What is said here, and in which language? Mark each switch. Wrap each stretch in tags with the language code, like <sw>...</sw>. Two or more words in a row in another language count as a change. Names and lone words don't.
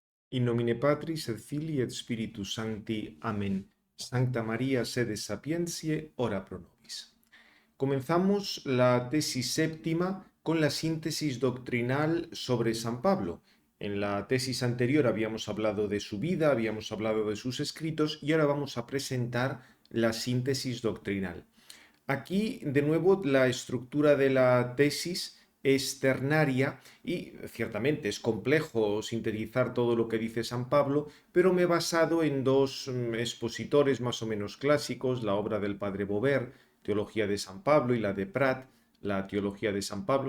<la>In nomine Patris et Filii et Spiritus Sancti.</la> <es>Amén.</es> <la>Sancta María, sede sapientiae, ora pro nobis.</la> <es>Comenzamos la tesis séptima con la síntesis doctrinal sobre San Pablo. En la tesis anterior habíamos hablado de su vida, habíamos hablado de sus escritos y ahora vamos a presentar la síntesis doctrinal. Aquí, de nuevo, la estructura de la tesis es ternaria y ciertamente es complejo sintetizar todo lo que dice San Pablo, pero me he basado en dos expositores más o menos clásicos, la obra del padre Beauvert, Teología de San Pablo, y la de Prat, la Teología de San Pablo.</es>